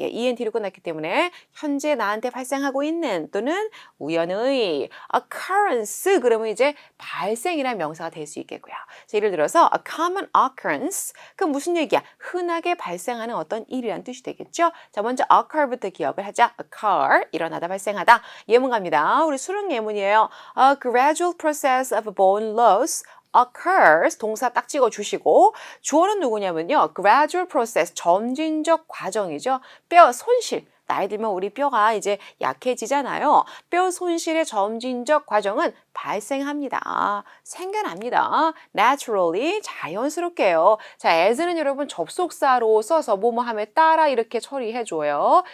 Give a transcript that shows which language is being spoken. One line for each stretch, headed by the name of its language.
Korean: 예, ENT로 끝났기 때문에 현재 나한테 발생하고 있는 또는 우연의 occurrence 그러면 이제 발생이라는 명사가 될 수 있겠고요. 자, 예를 들어서 a common occurrence 그 무슨 얘기야? 흔하게 발생하는 어떤 일이라는 뜻이 되겠죠. 자, 먼저 occur부터 기억을 하자. occur 일어나다 발생하다. 예문 갑니다. 우리 수능 예문이에요.
English: A gradual process of bone loss occurs
Korean: 동사 딱 찍어 주시고 주어는 누구냐면요. gradual process 점진적 과정이죠. 뼈 손실. 나이 들면 우리 뼈가 이제 약해지잖아요. 뼈 손실의 점진적 과정은 발생합니다. 생겨납니다. naturally 자연스럽게요. 자, as는 여러분 접속사로 써서 뭐뭐 하면 따라 이렇게 처리해줘요.